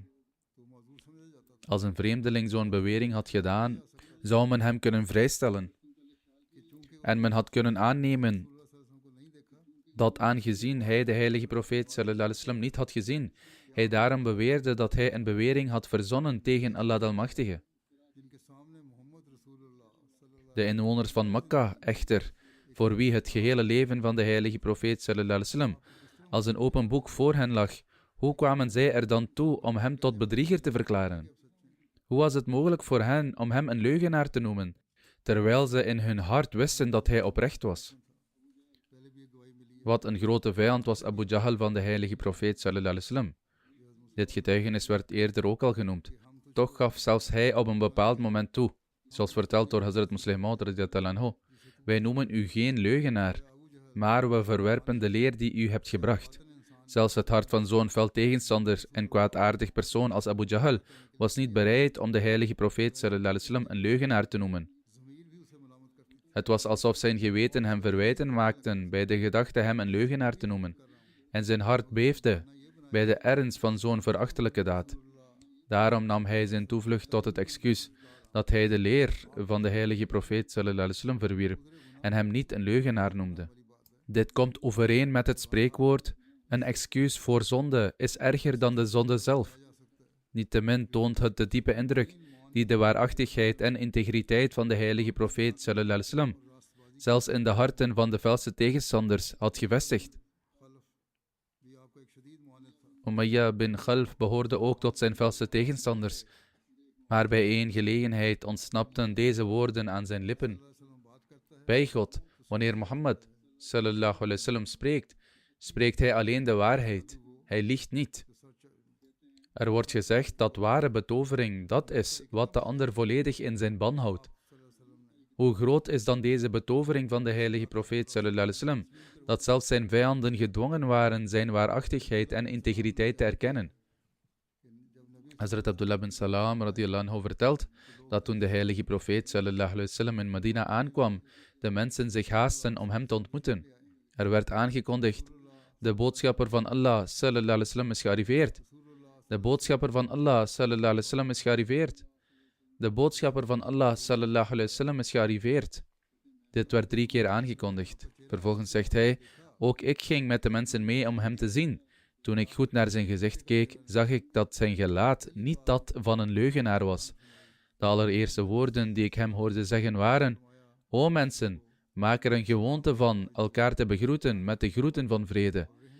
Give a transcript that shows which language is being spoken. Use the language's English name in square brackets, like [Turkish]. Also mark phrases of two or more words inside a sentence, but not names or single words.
[Dutch] Als een vreemdeling zo'n bewering had gedaan, zou men hem kunnen vrijstellen. En men had kunnen aannemen dat aangezien hij de heilige profeet [Arabic] صلى الله عليه وسلم [Dutch] niet had gezien, hij daarom beweerde dat hij een bewering had verzonnen tegen Allah de Almachtige. De inwoners van Mekka echter, voor wie het gehele leven van de heilige profeet [Arabic] صلى الله عليه وسلم [Dutch] als een open boek voor hen lag, hoe kwamen zij er dan toe om hem tot bedrieger te verklaren? Hoe was het mogelijk voor hen om hem een leugenaar te noemen, terwijl ze in hun hart wisten dat hij oprecht was? Wat een grote vijand was Abu Jahl van de heilige profeet [Arabic] صلى الله عليه وسلم. [Dutch] Dit getuigenis werd eerder ook al genoemd. Toch gaf zelfs hij op een bepaald moment toe, zoals verteld door Hazrat Muslim Maud [Arabic] رضي الله عنه, [Dutch] wij noemen u geen leugenaar, maar we verwerpen de leer die u hebt gebracht. Zelfs het hart van zo'n fel tegenstander en kwaadaardig persoon als Abu Jahl was niet bereid om de heilige profeet [Arabic] صلى الله عليه وسلم [Dutch] een leugenaar te noemen. Het was alsof zijn geweten hem verwijten maakten bij de gedachte hem een leugenaar te noemen. En zijn hart beefde bij de ernst van zo'n verachtelijke daad. Daarom nam hij zijn toevlucht tot het excuus dat hij de leer van de heilige profeet [Arabic] صلى الله عليه وسلم [Dutch] verwierp en hem niet een leugenaar noemde. Dit komt overeen met het spreekwoord, een excuus voor zonde is erger dan de zonde zelf. Niettemin toont het de diepe indruk die de waarachtigheid en integriteit van de heilige profeet [Arabic] صلى الله عليه وسلم [Dutch] zelfs in de harten van de felste tegenstanders had gevestigd. Umayya bin Khalf behoorde ook tot zijn felste tegenstanders, maar bij één gelegenheid ontsnapten deze woorden aan zijn lippen. Bij God, wanneer Mohammed [Arabic] صلى الله عليه وسلم [Dutch] spreekt, spreekt hij alleen de waarheid. Hij liegt niet. Er wordt gezegd dat ware betovering dat is wat de ander volledig in zijn ban houdt. Hoe groot is dan deze betovering van de heilige profeet [Arabic] صلى الله عليه وسلم, [Dutch] dat zelfs zijn vijanden gedwongen waren zijn waarachtigheid en integriteit te erkennen. Hazrat Abdullah bin Salam [Arabic] رضي الله عنه [Dutch] vertelt dat toen de heilige profeet [Arabic] صلى الله عليه وسلم [Dutch] in Medina aankwam, de mensen zich haasten om hem te ontmoeten. Er werd aangekondigd, de boodschapper van Allah [Arabic] صلى الله عليه وسلم [Dutch] is gearriveerd. De boodschapper van Allah [Arabic] صلى الله عليه وسلم [Dutch] is gearriveerd. De boodschapper van Allah [Arabic] صلى الله عليه وسلم [Dutch] is gearriveerd. Dit werd 3 keer aangekondigd. Vervolgens zegt hij, ook ik ging met de mensen mee om hem te zien. Toen ik goed naar zijn gezicht keek, zag ik dat zijn gelaat niet dat van een leugenaar was. De allereerste woorden die ik hem hoorde zeggen waren, o mensen, maak er een gewoonte van elkaar te begroeten met de groeten van vrede.